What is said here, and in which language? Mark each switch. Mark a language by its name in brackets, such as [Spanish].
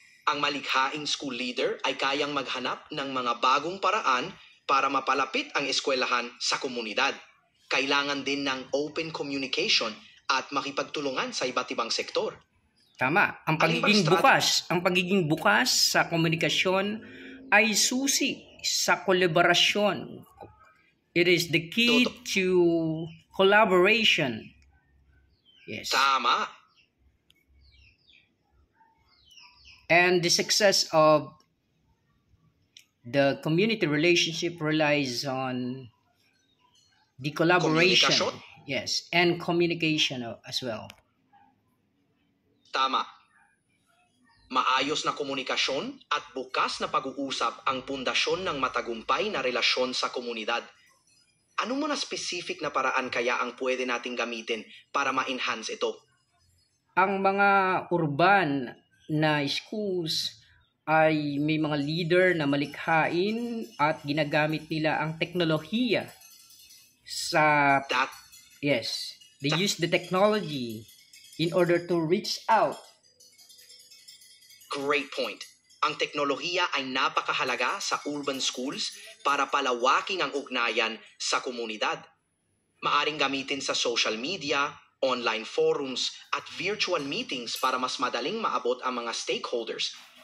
[Filipino] Ang malikhaing school leader ay kayang maghanap ng mga bagong paraan para mapalapit ang eskwelahan sa komunidad. Kailangan din ng open communication at makipagtulungan sa iba't ibang sektor. Tama. Ang Alin bang pagiging bukas sa komunikasyon ay susi sa kolaborasyon. [English] It is the key to collaboration. Yes. [Filipino] Tama. [English] And the success of the community relationship relies on the collaboration. [Filipino] Komunikasyon? [English] Yes, and communication as well. [Filipino] Tama. Maayos na komunikasyon at bukas na pag-uusap ang pundasyon ng matagumpay na relasyon sa komunidad. Ano mo na specific na paraan kaya ang pwede nating gamitin para ma-enhance ito? Ang mga urban na schools ay may mga leader na malikhain at ginagamit nila ang teknolohiya sa [English] That yes, they use the technology in order to reach out. great point. [Filipino] Ang teknolohiya ay napakahalaga sa urban schools para palawaking ang ugnayan sa komunidad. Maaring gamitin sa social media, online forums, at virtual meetings para mas madaling maabot ang mga stakeholders.